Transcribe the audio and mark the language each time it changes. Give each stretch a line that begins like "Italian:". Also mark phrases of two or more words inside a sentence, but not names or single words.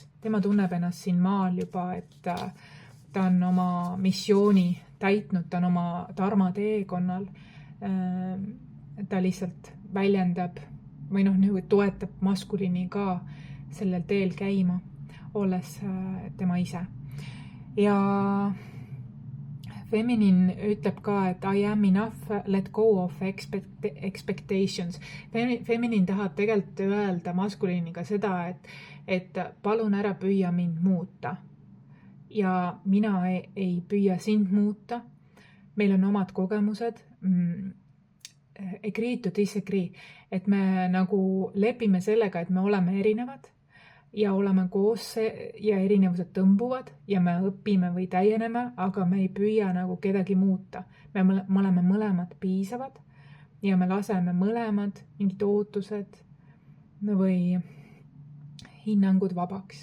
Estonian: Tema tunneb ennast siin maal juba, et ta on oma missiooni täitnud, ta on oma dharma teekonnal. Ta lihtsalt väljendab või toetab maskulini ka sellel teel käima, olles tema ise. Ja feminin ütleb ka, et
English: I am enough, let go of expectations.
Estonian: Feminin tahab tegelikult öelda maskuliniga seda, et palun ära püüa mind muuta. Ja mina ei püüa sind muuta. Meil on omad kogemused.
English: Agree to disagree,
Estonian: et me nagu lepime sellega, et me oleme erinevad ja oleme koos ja erinevused tõmbuvad ja me õpime või täieneme, aga me ei püüa nagu kedagi muuta. Me oleme mõlemad piisavad ja me laseme mõlemad mingid ootused või hinnangud vabaks.